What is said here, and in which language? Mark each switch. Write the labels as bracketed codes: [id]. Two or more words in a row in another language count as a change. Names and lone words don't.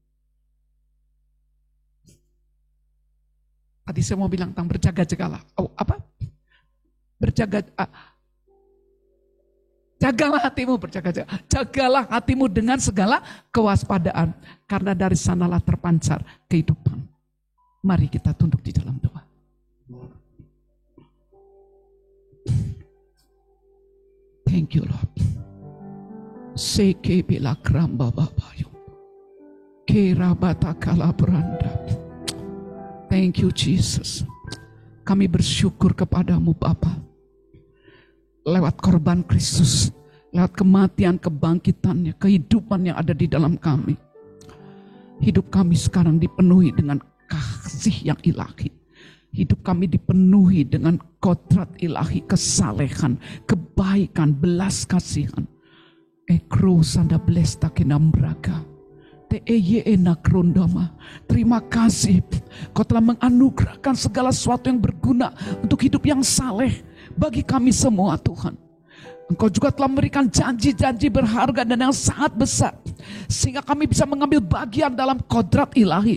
[id] Tadi saya mau bilang tentang berjaga-jagalah. Jagalah hatimu, berjaga-jaga. Jagalah hatimu dengan segala kewaspadaan. Karena dari sanalah terpancar kehidupan. Mari kita tunduk di dalam doa. [en] Thank you Lord. Seke bila kramba babayo. Kera bata kala beranda. Thank you Jesus. [id] Kami bersyukur kepadamu Bapa. Lewat korban Kristus, lewat kematian, kebangkitannya, kehidupan yang ada di dalam kami. Hidup kami sekarang dipenuhi dengan kasih yang ilahi. Hidup kami dipenuhi dengan kodrat ilahi, kesalehan, kebaikan, belas kasihan. Ekro sanda blesta kenambraga. Terima kasih Kau telah menganugerahkan segala sesuatu yang berguna untuk hidup yang saleh bagi kami semua Tuhan. Engkau juga telah memberikan janji-janji berharga dan yang sangat besar. Sehingga kami bisa mengambil bagian dalam kodrat ilahi.